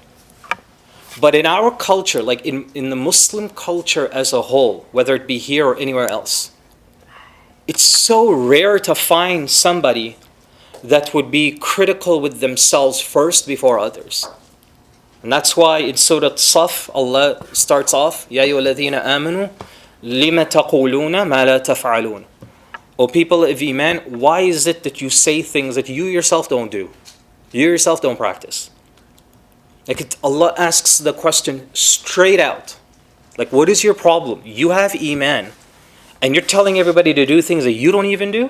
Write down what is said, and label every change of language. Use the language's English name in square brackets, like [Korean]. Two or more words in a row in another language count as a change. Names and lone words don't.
[English] But in our culture, like in the Muslim culture as a whole, whether it be here or anywhere else, it's so rare to find somebody that would be critical with themselves first before others. And that's why in Surah Saf, Allah starts off, [Arabic] يا أيها الذين آمنوا, لم تقولون ما لا تفعلون. [English] O people of Iman, why is it that you say things that you yourself don't do? You yourself don't practice. Like Allah asks the question straight out. Like, what is your problem? You have Iman, and you're telling everybody to do things that you don't even do?